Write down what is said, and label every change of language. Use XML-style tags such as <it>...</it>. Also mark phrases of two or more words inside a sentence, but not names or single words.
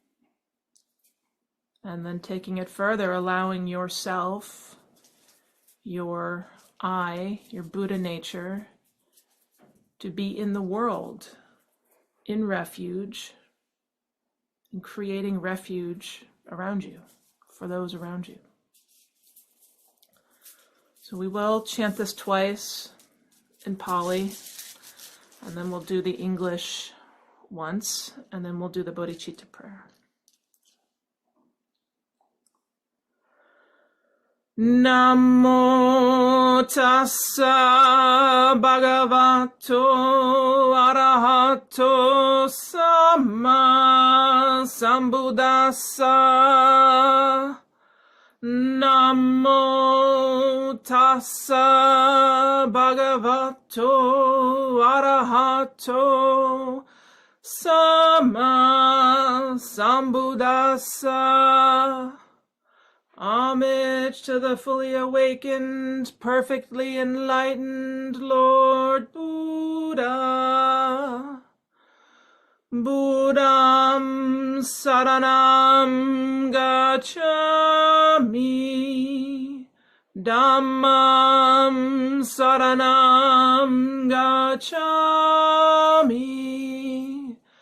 <en>And then taking it further, allowing yourself, your I, your Buddha nature, to be in the world, in refuge, and creating refuge around you, for those around you. So we will chant this twice in Pali, and then we'll do the English once, and then we'll do the bodhicitta prayer.</en> <pi>Namo tassa bhagavato arahato samma sambuddhassa. Namo tassa bhagavato arahato samma sambuddhassa.</pi> <en>Homage to the fully awakened, perfectly enlightened Lord Buddha.</en> <pi>Buddham saranam gacchami. Dhammam saranam gacchami.</pi>